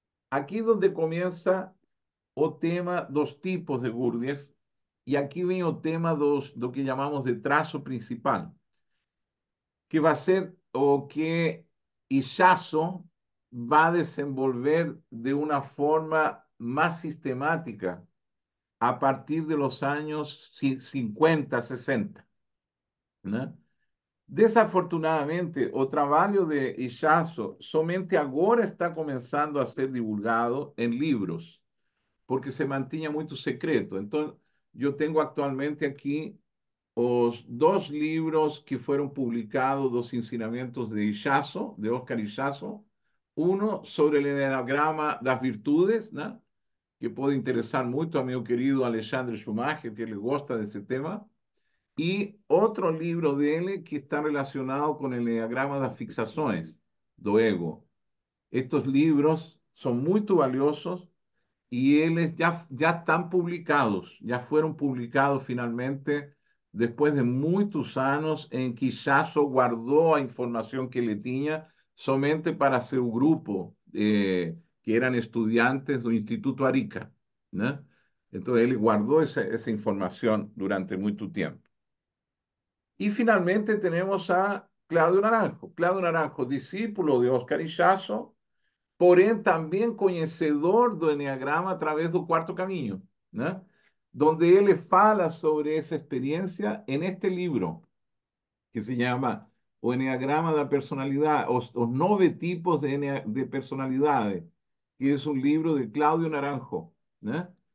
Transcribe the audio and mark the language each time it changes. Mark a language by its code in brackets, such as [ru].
[es] Aquí es donde comienza [pt] o tema dos [es] tipos de Gurdjieff, y aquí viene o tema dos, lo que llamamos de trazo principal, que va a ser o que Ichazo va a desenvolver de una forma más sistemática a partir de los años 50, 60. ¿No? [pt] Desafortunadamente, o trabalho de Ichazo somente agora está começando a ser divulgado em livros, porque se mantinha muito secreto. Então, eu tenho atualmente aqui os dois livros que foram publicados dos ensinamentos de Ichazo, de Oscar Ichazo, um sobre o Enneagrama das Virtudes, né? Que pode interessar muito a meu querido Alexandre Schumacher, que ele gosta desse tema, e outro livro dele que está relacionado com o Enneagrama das Fixações, do ego. Estes livros são muito valiosos [es] y ellos ya están publicados, ya fueron publicados finalmente después de muchos años en que Ichazo guardó la información que le tenía somente para su grupo, que eran estudiantes del Instituto Arica, ¿no? Entonces él guardó esa información durante mucho tiempo. Y finalmente tenemos a Claudio Naranjo. [pt] Claudio Naranjo, discípulo de Oscar Ichazo, porém também conhecedor do Enneagrama através do quarto caminho, né? Donde ele fala sobre essa experiência em este livro, que se chama O Enneagrama da Personalidade, os 9 tipos de personalidade, que é um livro de Cláudio Naranjo, né?